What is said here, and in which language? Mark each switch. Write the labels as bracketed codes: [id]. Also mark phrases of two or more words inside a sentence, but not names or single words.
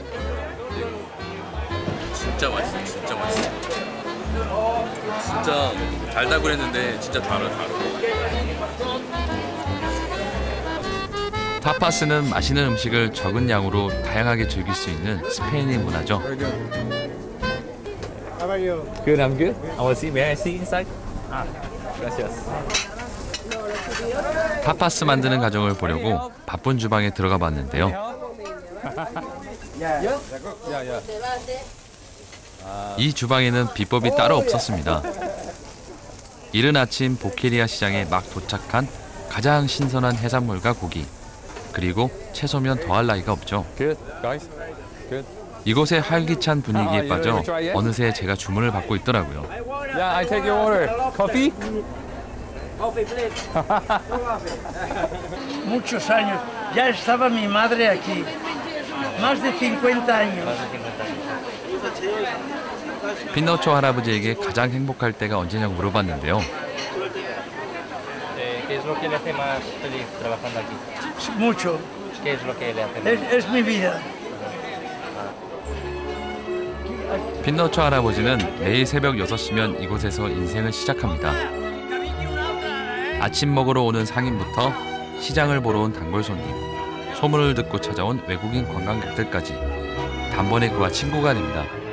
[ko] 진짜 맛있어요. 진짜 맛있어. 진짜 달다고 그랬는데 진짜 달아요. 타파스는 맛있는 음식을 적은 양으로 다양하게 즐길 수 있는 스페인의 문화죠. [en] How are you? Good, I'm good. I want to see. May I see inside? [es] Gracias. [ko] 타파스 만드는 과정을 보려고 바쁜 주방에 들어가 봤는데요. 이 주방에는 비법이 따로 없었습니다. 이른 아침 보케리아 시장에 막 도착한 가장 신선한 해산물과 고기, 그리고 채소면 더할 나위가 없죠. [en] Good, guys. Good. [ko] 이곳의 활기찬 분위기에 빠져 어느새 제가 주문을 받고 있더라고요. [en] Yeah, I take your order. Coffee? Coffee, please. [es] Muchos años. Ya estaba mi madre aquí. Más de 50 años. [ko] 피노초 할아버지에게 가장 행복할 때가 언제냐고 물어봤는데요. [es] ¿Qué es lo que le hace más feliz trabajando aquí? Mucho. ¿Qué es lo que le hace más feliz? Es mi vida. [ko] 피노초 할아버지는 매일 새벽 6시면 이곳에서 인생을 시작합니다. 아침 먹으러 오는 상인부터 시장을 보러 온 단골 손님, 소문을 듣고 찾아온 외국인 관광객들까지 단번에 그와 친구가 됩니다.